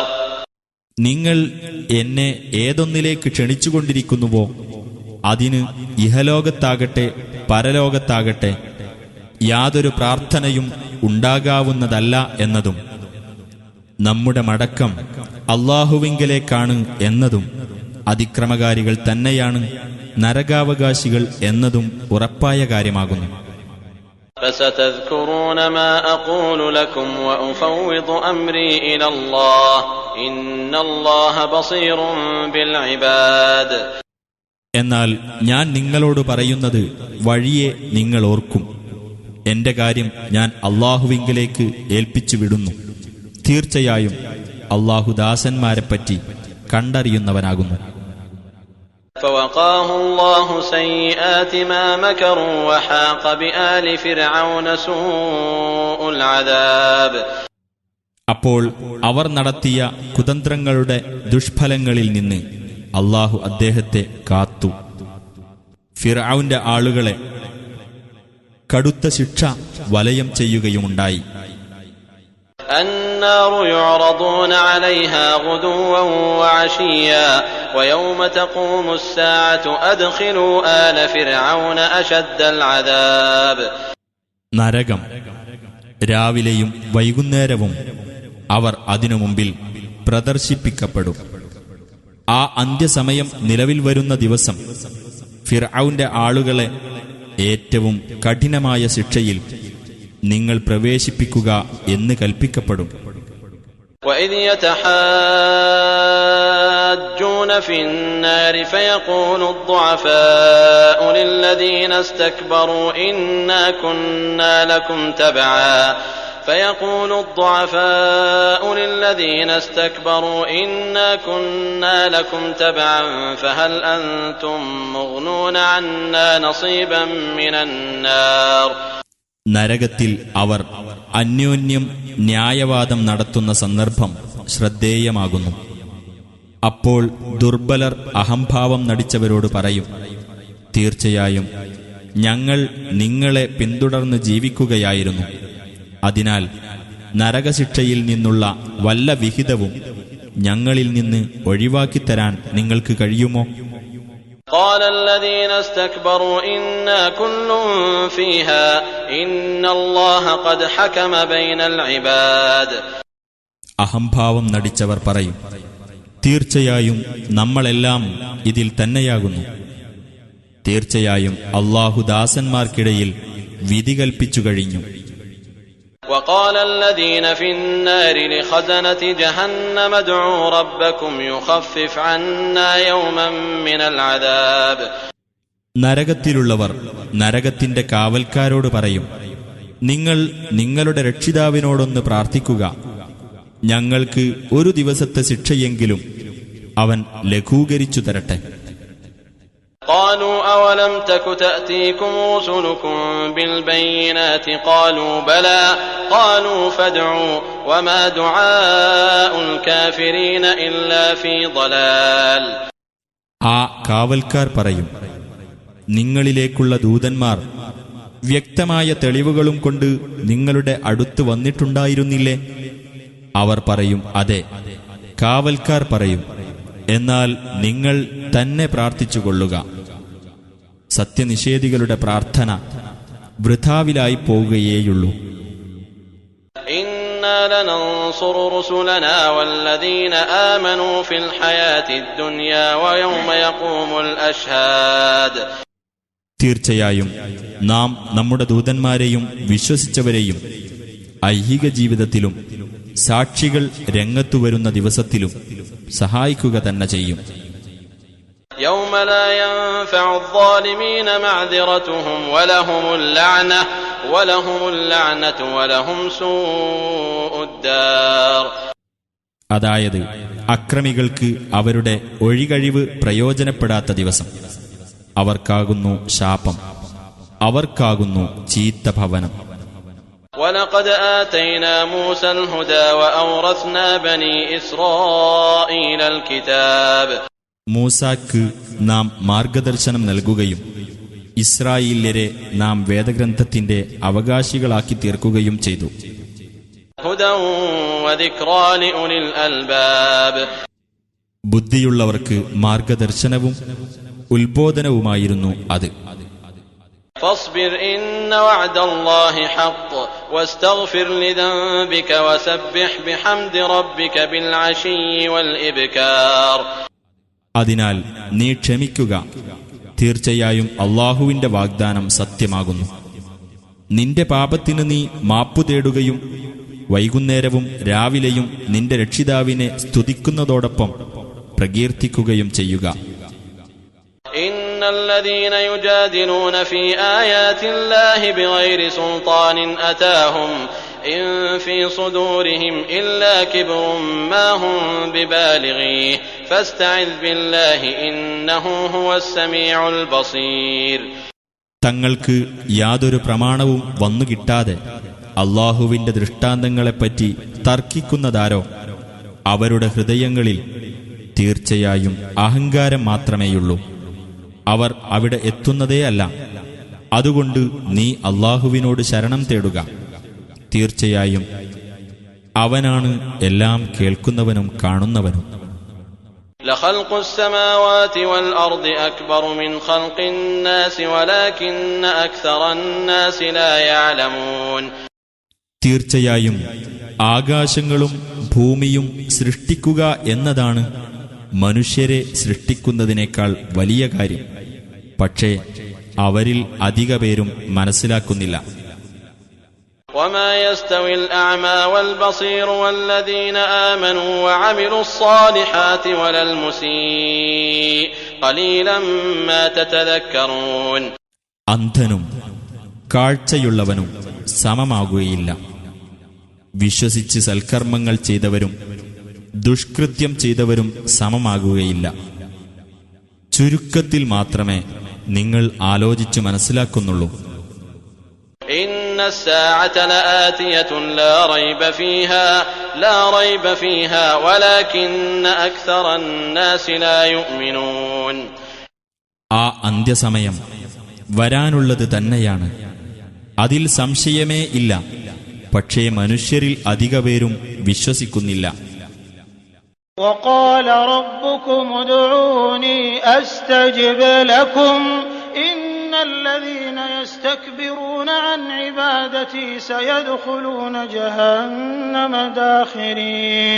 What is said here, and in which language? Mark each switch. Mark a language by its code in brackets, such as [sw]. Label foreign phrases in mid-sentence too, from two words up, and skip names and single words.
[ml] നിങ്ങൾ എന്നെ ഏതൊന്നിലേക്ക് ക്ഷണിച്ചുകൊണ്ടിരിക്കുന്നുവോ അതിന് ഇഹലോകത്താകട്ടെ പരലോകത്താകട്ടെ യാതൊരു പ്രാർത്ഥനയും ഉണ്ടാകാവുന്നതല്ല എന്നതും നമ്മുടെ മടക്കം അല്ലാഹുവിങ്കലേക്കാണ് എന്നതും അതിക്രമകാരികൾ തന്നെയാണ് നരകാവകാശികൾ എന്നതും ഉറപ്പായ കാര്യമാകുന്നു. [ar] فستذكرون ما أقول لكم وأفوض أمري إلى الله إن الله بصير بالعباد. [ml] എന്നാൽ ഞാൻ നിങ്ങളോട് പറയുന്നത് വഴിയെ നിങ്ങൾ ഓർക്കും. എന്റെ കാര്യം ഞാൻ അല്ലാഹുവിങ്കലേക്ക് ഏൽപ്പിച്ചു വിടുന്നു. തീർച്ചയായും അല്ലാഹു ദാസന്മാരെപ്പറ്റി കണ്ടറിയുന്നവനാകുന്നു. [ar] فوقاه الله سيئات ما مكروا وحاق بآل فرعون سوء العذاب. [ml] അപ്പോൾ അവർ നടത്തിയ കുതന്ത്രങ്ങളുടെ ദുഷ്ഫലങ്ങളിൽ നിന്ന് അല്ലാഹു അദ്ദേഹത്തെ കാത്തു. ഫിർഔന്റെ ആളുകളെ കടുത്ത ശിക്ഷ വലയം ചെയ്യുകയുമുണ്ടായി. [ar] النار يعرضون عليها غدوا وعشيا ويوم تقوم الساعة أدخلوا آل فرعون أشد العذاب. [ml] നരകം രാവിലെയും വൈകുന്നേരവും അവർ അതിനു മുമ്പിൽ പ്രദർശിപ്പിക്കപ്പെടും. ആ അന്ത്യസമയം നിലവിൽ വരുന്ന ദിവസം ഫിർഔന്റെ ആളുകളെ ഏറ്റവും കഠിനമായ ശിക്ഷയിൽ നിങ്ങൾ പ്രവേശിപ്പിക്കുക എന്ന് കൽപ്പിക്കപ്പെടും. [ar] وإذ يتحاجون في النار فيقول الضعفاء للذين استكبروا إنا كنا لكم تبعا فهل أنتم مغنون عنا نصيبا من النار. [ml] നരകത്തിൽ അവർ അന്യോന്യം ന്യായവാദം നടത്തുന്ന സന്ദർഭം ശ്രദ്ധേയമാകുന്നു. അപ്പോൾ ദുർബലർ അഹംഭാവം നടിച്ചവരോട് പറയും, തീർച്ചയായും ഞങ്ങൾ നിങ്ങളെ പിന്തുടർന്ന് ജീവിക്കുകയായിരുന്നു. അതിനാൽ നരകശിക്ഷയിൽ നിന്നുള്ള വല്ല വിഹിതവും ഞങ്ങളിൽ നിന്ന് ഒഴിവാക്കിത്തരാൻ നിങ്ങൾക്ക് കഴിയുമോ? [ar] قال الذين استكبروا إنا كل فيها إن الله قد حكم بين العباد. [ml] അഹംഭാവം നടിച്ചവർ പറയും, തീർച്ചയായും നമ്മളെല്ലാം ഇതിൽ തന്നെയാകുന്നു. തീർച്ചയായും അല്ലാഹു ദാസന്മാർക്കിടയിൽ വിധി കൽപ്പിച്ചു കഴിഞ്ഞു. [ar] وقال الذين في النار لخزنة جهنم ادعوا ربكم يخفف عنا يوما من العذاب. [ml] നരകത്തിലുള്ളവർ നരകത്തിന്റെ കാവൽക്കാരോട് പറയും, നിങ്ങൾ നിങ്ങളുടെ രക്ഷിതാവിനോടൊന്ന് പ്രാർത്ഥിക്കുക, ഞങ്ങൾക്ക് ഒരു ദിവസത്തെ ശിക്ഷയെങ്കിലും അവൻ ലഘൂകരിച്ചു തരട്ടെ. [ar] قالوا أولم تك تأتيكم رسلكم بالبينات قالوا بلى قالوا فادعوا وما دعاء الكافرين إلا في ضلال. [ml] ആ കാവൽക്കാർ പറയും, നിങ്ങളിലേക്കുള്ള ദൂതന്മാർ വ്യക്തമായ തെളിവുകളും കൊണ്ട് നിങ്ങളുടെ അടുത്ത് വന്നിട്ടുണ്ടായിരുന്നില്ലേ? അവർ പറയും, അതെ. കാവൽക്കാർ പറയും, എന്നാൽ നിങ്ങൾ തന്നെ പ്രാർത്ഥിച്ചുകൊള്ളുക. സത്യനിഷേധികളുടെ പ്രാർത്ഥന വൃഥാവിലായി പോവുകയേയുള്ളൂ. [ar] إنا لننصر رسلنا والذين آمنوا في الحياة الدنيا ويوم يقوم الأشهاد. [ml] തീർച്ചയായും നാം നമ്മുടെ ദൂതന്മാരെയും വിശ്വസിച്ചവരെയും ഐഹിക ജീവിതത്തിലും സാക്ഷികൾ രംഗത്തുവരുന്ന ദിവസത്തിലും സഹായിക്കുക തന്നെ ചെയ്യും. [ar] يوم لا ينفع الظالمين معذرتهم ولهم اللعنة ولهم سوء الدار. [ml] അതായത് അക്രമികൾക്ക് അവരുടെ ഒഴികഴിവ് പ്രയോജനപ്പെടാത്ത ദിവസം. അവർക്കാകുന്നു ശാപം, അവർക്കാകുന്നു ചീത്ത ഭവനം. [ar] ولقد آتينا موسى الهدى وأورثنا بني إسرائيل الكتاب. [ml] മൂസാക്ക് നാം മാർഗദർശനം നൽകുകയും ഇസ്രായേല്യരെ നാം വേദഗ്രന്ഥത്തിന്റെ അവകാശികളാക്കി തീർക്കുകയും ചെയ്തു. [ar] هدى وذكرى لأولي الألباب. [ml] ബുദ്ധിയുള്ളവർക്ക് മാർഗദർശനവും ഉത്ബോധനവുമായിരുന്നു അത്. [ar] فاصبر إن وعد الله حق واستغفر لذنبك وسبح بحمد ربك بالعشي والإبكار. [ml] അതിനാൽ നീ ക്ഷമിക്കുക, തീർച്ചയായും അല്ലാഹുവിന്റെ വാഗ്ദാനം സത്യമാകുന്നു. നിന്റെ പാപത്തിന് നീ മാപ്പു തേടുകയും വൈകുന്നേരവും രാവിലെയും നിന്റെ രക്ഷിതാവിനെ സ്തുതിക്കുന്നതോടൊപ്പം പ്രകീർത്തിക്കുകയും ചെയ്യുക. [ar] إن الذين يجادلون في آيات الله بغير سلطان أتاهم إن في صدورهم إلا كبر ما هم ببالغيه فاستعذ بالله إنه هو السميع البصير. [ml] തങ്ങൾക്ക് യാതൊരു പ്രമാണവും വന്നുകിട്ടാതെ അല്ലാഹുവിന്റെ ദൃഷ്ടാന്തങ്ങളെപ്പറ്റി തർക്കിക്കുന്നതാരോ അവരുടെ ഹൃദയങ്ങളിൽ തീർച്ചയായും അഹങ്കാരം മാത്രമേയുള്ളൂ. അവർ അവിടെ എത്തുന്നതേയല്ല. അതുകൊണ്ട് നീ അല്ലാഹുവിനോട് ശരണം തേടുക. തീർച്ചയായും അവനാണ് എല്ലാം കേൾക്കുന്നവനും കാണുന്നവനും. [ar] لخلق السماوات والأرض أكبر من خلق الناس ولكن أكثر الناس لا يعلمون. [ml] തീർച്ചയായും ആകാശങ്ങളും ഭൂമിയും സൃഷ്ടിക്കുക എന്നതാണ് മനുഷ്യരെ സൃഷ്ടിക്കുന്നതിനേക്കാൾ വലിയ കാര്യം. പക്ഷേ അവരിൽ അധിക പേരും മനസ്സിലാക്കുന്നില്ല. [ar] وما يستوي الأعمى والبصير والذين آمنوا وعملوا الصالحات ولا المسيء قليلا ما تتذكرون. [ml] അന്ധനും കാഴ്ചയുള്ളവനും സമമാകുകയില്ല. വിശ്വസിച്ച് സൽക്കർമ്മങ്ങൾ ചെയ്തവരും ദുഷ്കൃത്യം ചെയ്തവരും സമമാകുകയില്ല. ചുരുക്കത്തിൽ മാത്രമേ നിങ്ങൾ ആലോചിച്ചു മനസ്സിലാക്കുന്നുള്ളൂ. [ar] إن الساعة لآتية لا ريب فيها ولكن أكثر الناس لا يؤمنون. [ml] ആ അന്ത്യസമയം വരാനുള്ളത് തന്നെയാണ്, അതിൽ സംശയമേ ഇല്ല. പക്ഷേ മനുഷ്യരിൽ അധികപേരും വിശ്വസിക്കുന്നില്ല. [ar] وقال ربكم ادعوني أستجب لكم إن الذين يستكبرون عن عبادتي سيدخلون جهنم داخرين.